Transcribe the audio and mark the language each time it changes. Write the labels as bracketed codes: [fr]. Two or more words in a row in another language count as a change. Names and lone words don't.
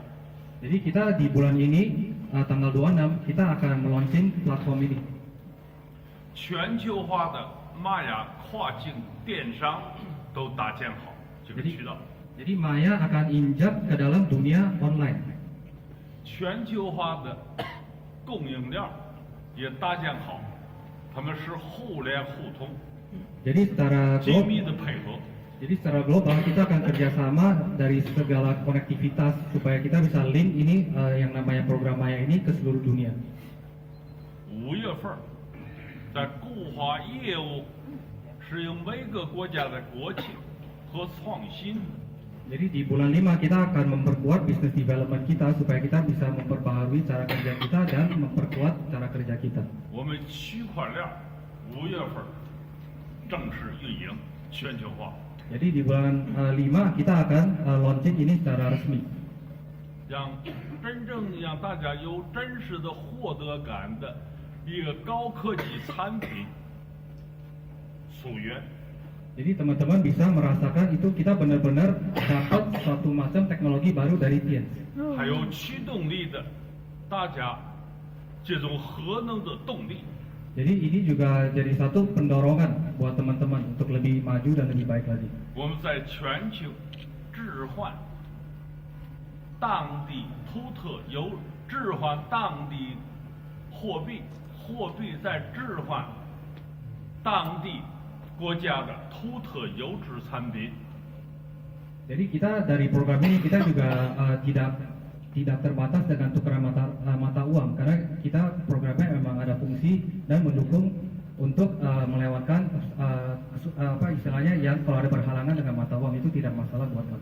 [id] Jadi kita di bulan ini tanggal 26 kita akan meluncing platform ini. [zh] 全球化的玛雅跨境电商都搭建好这个渠道。 [id] Jadi Maya akan injak ke dalam dunia online. [zh] 全球化的供应链也搭建好，他们是互联互通， [id] Jadi secara [zh] 紧密的配合。 [id] Jadi secara global kita akan kerjasama dari segala konektivitas supaya kita bisa link ini yang namanya program Maya ini ke seluruh dunia. [zh] 5 月份，在固化业务适应每个国家的国情和创新。 [id] Jadi di bulan 5 kita akan memperkuat [en] business development [id] kita supaya kita bisa memperbaharui cara kerja kita dan memperkuat cara kerja kita. [zh] 我们区块链5月份正式运营全球化。 [id] Jadi di bulan 5 kita akan launching ini secara resmi. [zh] 让真正让大家有真实的获得感的一个高科技产品溯源。 [id] Jadi teman-teman bisa merasakan itu kita benar-benar dapat suatu macam teknologi baru dari Tian. [zh] 还有驱动力的，大家这种核能的动力。 [id] Jadi ini juga jadi satu pendorongan buat teman-teman untuk lebih maju dan lebih baik lagi. [zh] 我们在全球置换当地独特有置换当地货币，货币再置换当地国家的独特优质产品。 [id] Jadi kita dari program ini kita juga tidak terbatas dengan tukeran mata uang karena kita programnya memang ada fungsi dan mendukung untuk melewatkan apa istilahnya yang kalau ada berhalangan dengan mata uang itu tidak masalah buat kami.